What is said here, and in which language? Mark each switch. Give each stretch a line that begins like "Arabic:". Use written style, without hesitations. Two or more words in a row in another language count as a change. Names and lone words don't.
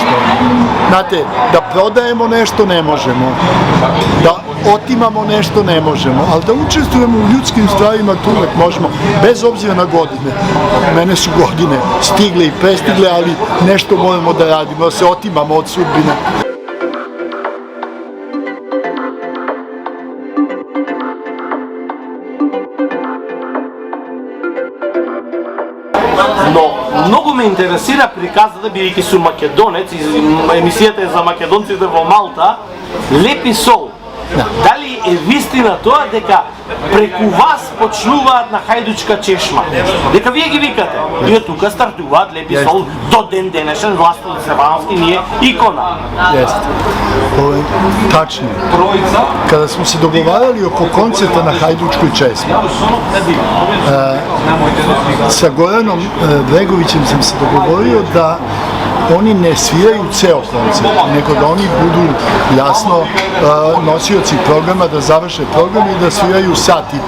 Serbian: Znate, da prodajemo nešto ne možemo, da otimamo nešto ne možemo, ali da učestvujemo u ljudskim stvarima tu uvek možemo, bez obzira na godine. Mene su godine stigle i prestigle, ali nešto moramo da radimo, da se otimamo od sudbine.
Macedonian: Много ме интересира приказата, бидејќи сум македонец и емисијата е за македонците во Малта, Лепи сол. Дали е вистина тоа дека преку вас почнуваат на хајдучка чешма. Дека вие ги викате. И тука стартуваат Лепи Сол до ден денешен Власко Севановски ни е икона.
Serbian: Jeste. Tačno. Kada smo se dogovarali oko koncerta na Hajdučkoj česmi, sa Goranom Bregovićem sam se dogovorio da oni ne sviraju ceo koncert, nego da oni budu jasno nosioci programa, da završe program i da sviraju sat i po.